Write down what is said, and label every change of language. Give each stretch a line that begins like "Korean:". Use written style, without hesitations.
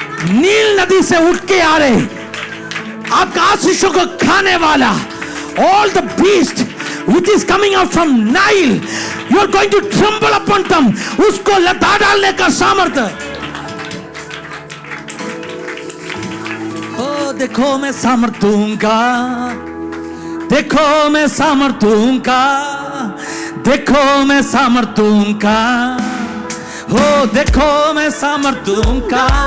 Hindi: नील नदी से उठ के आ रहे आपका आशीषों को खाने वाला.
English: All the beast which is coming out from Nile, you are going to trample upon them.
Hindi: उसको लता डालने का सामर्थ्य. देखो मैं सामर्थ दूंगा, देखो मैं सामर्थ दूंगा, देखो मैं सामर्थ दूंगा, हो देखो मैं सामर्थ दूंगा.